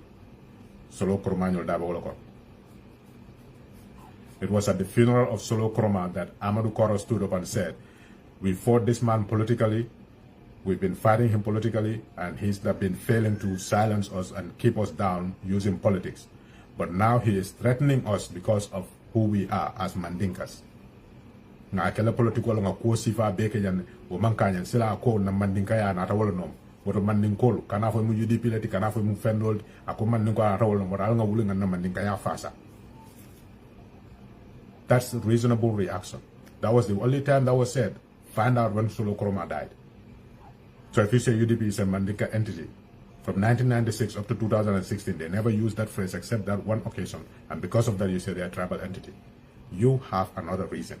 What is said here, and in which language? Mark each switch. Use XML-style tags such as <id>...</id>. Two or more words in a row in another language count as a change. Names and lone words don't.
<en>Solo Koromanyol Daboloko. It was at the funeral of Solo Kroma that Amadou Koro stood up and said, we fought this man politically, we've been fighting him politically, and he's been failing to silence us and keep us down using politics. But now he is threatening us because of who we are as Mandinkas.</en> <man>Nga kele politiko nga ko sifa beke jan o mankanyan sila ko na Mandinka ya na tawolo nom. Woto Mandinkolo kana fo mu UDP leti kana fo mu fendol ako Mandinko na tawolo nom wala nga wulinga na Mandinka ya fasa.</man> <en>That's a reasonable reaction. That was the only time that was said. Find out when Solo Kroma died. So if you say UDP is a Mandinka entity, from 1996 up to 2016, they never used that phrase except that one occasion. And because of that, you say they're a tribal entity. You have another reason.</en>